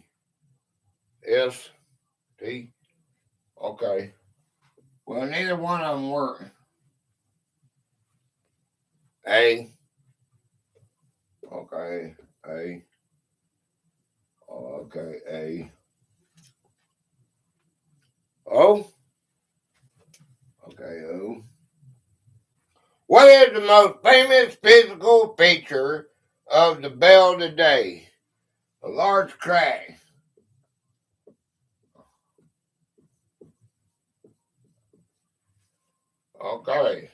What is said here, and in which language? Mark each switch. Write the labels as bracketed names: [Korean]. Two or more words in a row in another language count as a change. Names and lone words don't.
[English] S. T. Okay. Well, neither one of them work. A. Okay. A. Okay. A. O. Okay. O. What is the most famous physical feature of the bell today? A large crack. Okay.